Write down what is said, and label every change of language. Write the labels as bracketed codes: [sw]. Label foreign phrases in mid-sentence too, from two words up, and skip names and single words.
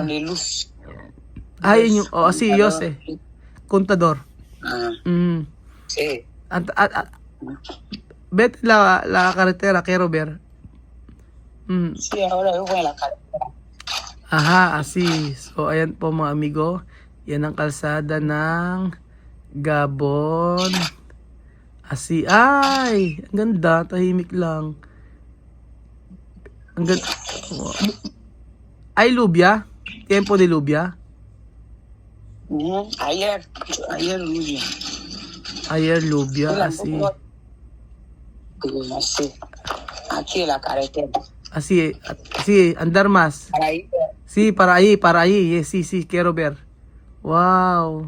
[es] donde luz. Ay, oh, sí, yo sé. Contador. Ah, Mm. sí. Vete la carretera, quiero ver. Mm. Sí, ahora yo voy a la carretera. Aha, así. [tl] So, ayan po mga amigo. Yan ang kalsada ng Gabon. Así. Ay, ang ganda. Tahimik lang. Ang ganda. Ay, lubya. [es] Tiempo de lubya. Ayer luz. Ayer lubya. Así. Sí. Aquí en la carretera. Así. Así. Andar más. Ahí. Sí, para ahí. Yes, sí, sí, quiero ver. Wow.